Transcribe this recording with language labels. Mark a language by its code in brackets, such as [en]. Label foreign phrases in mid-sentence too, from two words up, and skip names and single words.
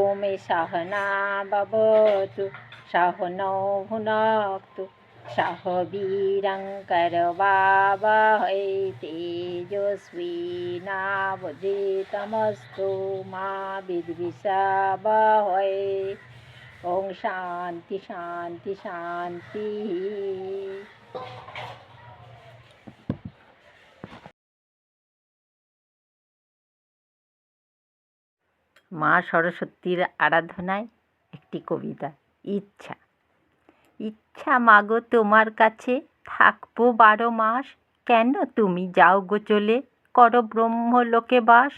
[sa] सहना भवतु सहनौ भुनक्तु सह वीर्यङ्करवावहै तेजस्विनावधीतमस्तु मा विद्विषावहै। ओम शांति शांति शांति। [bn] মা সরস্বতীর আরাধনায় একটি কবিতা। ইচ্ছা। ইচ্ছা মাগো তোমার কাছে থাকবো 12 মাস, কেন তুমি যাও গো চলে করো ব্রহ্মলোকে বাস।